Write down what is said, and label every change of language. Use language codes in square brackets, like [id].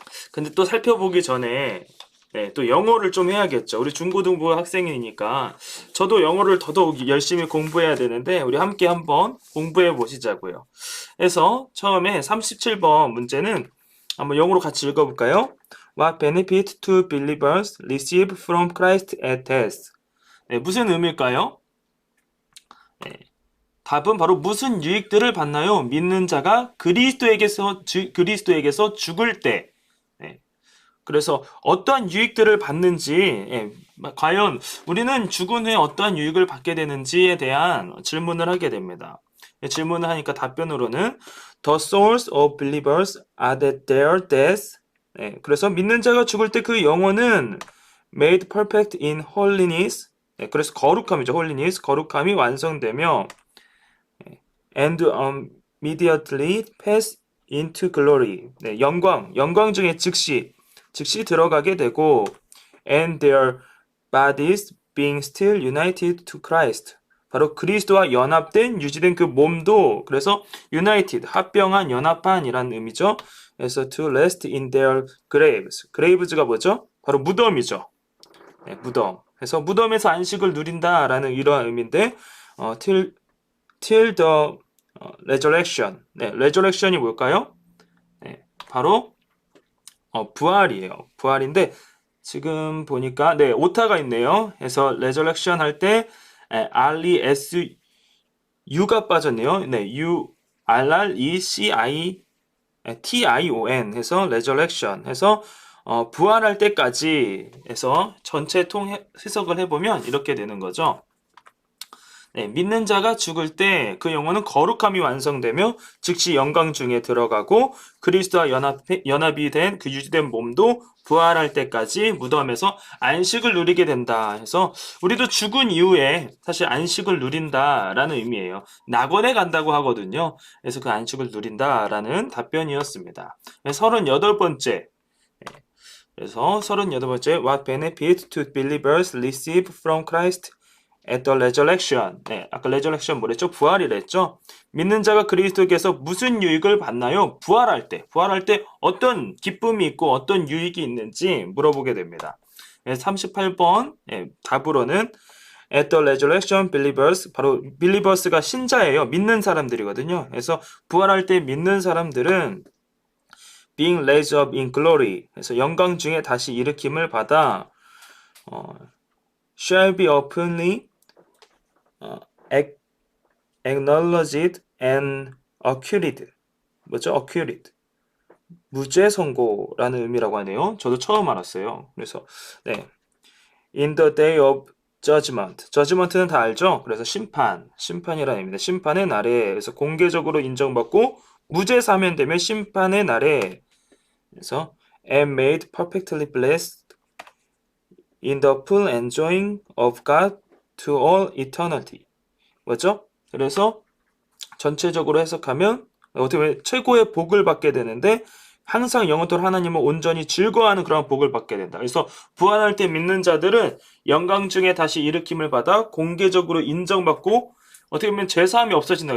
[ko] 근데 또 살펴보기 전에 네, 또 영어를 좀 해야겠죠. 우리 중고등부 학생이니까 저도 영어를 더더욱 열심히 공부해야 되는데 우리 함께 한번 공부해 보시자고요. 그래서 처음에 37번 문제는 한번 영어로 같이 읽어볼까요? [en] What benefit do believers receive from Christ at death? [ko] 네, 무슨 의미일까요? 네, 답은 바로 무슨 유익들을 받나요? 믿는 자가 그리스도에게서 죽을 때. 네, 그래서 어떠한 유익들을 받는지 과연 우리는 죽은 후에 어떠한 유익을 받게 되는지에 대한 질문을 하게 됩니다. 질문을 하니까 답변으로는 [en] The souls of believers are that their death. [ko] 네, 그래서 믿는 자가 죽을 때 그 영혼은 [en] made perfect in holiness. [ko] 네, 그래서 거룩함이죠. [en] holiness, [ko] 거룩함이 완성되며 [en] and immediately pass into glory. [ko] 네, 영광 중에 즉시 들어가게 되고 [en] and their bodies being still united to Christ. [ko] 바로 그리스도와 연합된 유지된 그 몸도 그래서 united 합병한 연합한이라는 의미죠. [en] 그래서 to rest in their graves. [ko] graves가 뭐죠? 바로 무덤이죠. 네, 무덤. 그래서 무덤에서 안식을 누린다라는 이러한 의미인데 [en] till the resurrection. [ko] 네, resurrection이 뭘까요? 네, 바로 부활이에요. 부활인데 지금 보니까 네 오타가 있네요. 그래서 resurrection 할 때 RE S U가 빠졌네요. 네, U RRECI TION 해서 resurrection 해서 부활할 때까지 해서 전체 해석을 해보면 이렇게 되는 거죠. 네, 믿는 자가 죽을 때 그 영혼은 거룩함이 완성되며 즉시 영광 중에 들어가고 그리스도와 연합이 된 그 유지된 몸도 부활할 때까지 무덤에서 안식을 누리게 된다 해서 우리도 죽은 이후에 사실 안식을 누린다라는 의미예요. 낙원에 간다고 하거든요. 그래서 그 안식을 누린다라는 답변이었습니다. 38번째. 그래서 38번째 [en] What benefit do believers receive from Christ at the resurrection. [ko] 네, 아까 resurrection 뭐랬죠? 부활이랬죠? 믿는 자가 그리스도께서 무슨 유익을 받나요? 부활할 때 어떤 기쁨이 있고 어떤 유익이 있는지 물어보게 됩니다. 38번 답으로는 [en] at the resurrection believers [ko] 바로 believers가 신자예요. 믿는 사람들이거든요. 그래서 부활할 때 믿는 사람들은 [en] being raised up in glory [ko] 그래서 영광 중에 다시 일으킴을 받아 [en] shall be openly acknowledged and acquitted. [ko] 뭐죠? acquitted. 무죄 선고라는 의미라고 하네요. 저도 처음 알았어요. 그래서 네. [en] in the day of judgment. [ko] judgment는 다 알죠? 그래서 심판이라는 의미입니다. 심판의 날에 그래서 공개적으로 인정받고 무죄 사면되면 심판의 날에 그래서 [en] and made perfectly blessed in the full enjoying of God to all eternity. [ko] 뭐죠? 그래서 전체적으로 해석하면 어떻게 보면 최고의 복을 받게 되는데 항상 영원토록 하나님을 온전히 즐거워하는 그런 복을 받게 된다. 그래서 부활할 때 믿는 자들은 영광 중에 다시 일으킴을 받아 공개적으로 인정받고 어떻게 보면 죄사함이 없어진다.